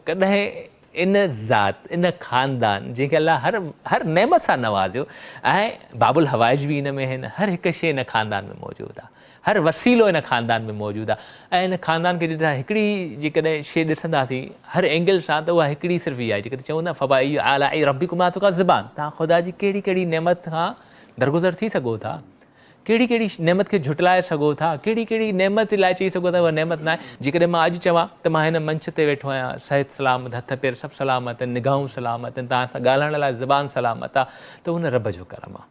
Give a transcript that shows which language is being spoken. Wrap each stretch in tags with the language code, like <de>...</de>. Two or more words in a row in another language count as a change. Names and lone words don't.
<sd>कॾहिं इन ज़ात, इन ख़ानदान जंहिंखे अल्लाह हर नेमत सां नवाज़ियो, ऐं बाबुल हवाइज बि इन में आहिनि, हर हिकु शइ इन ख़ानदान में मौजूदु आहे, हर वसीलो इन ख़ानदान में मौजूदु आहे। ऐं इन ख़ानदान खे जॾहिं हिकिड़ी जेकॾहिं शइ ॾिसंदासीं हर एंगल सां त उहा हिकिड़ी सिर्फ़ु इहा आहे, जेकॾहिं चऊं न</sd> <ar>فبأي آلاء ربكما تكذبان,</ar> <sd>तव्हां ख़ुदा जी कहिड़ी कहिड़ी नेमत खां दरगुज़र थी सघो था, कहिड़ी कहिड़ी नेमत खे झुटलाए सघो था, कहिड़ी कहिड़ी नेमत लाइ चई सघो था उहा नेमत न आहे। जेकॾहिं मां अॼु चवां त मां हिन मंच ते वेठो आहियां, सिहत सलामत, हथ पेर सभु सलामत आहिनि, निगाहूं सलामत आहिनि, तव्हां सां ॻाल्हाइण लाइ ज़बान सलामत आहे, त उन रब जो करम आहे।</sd>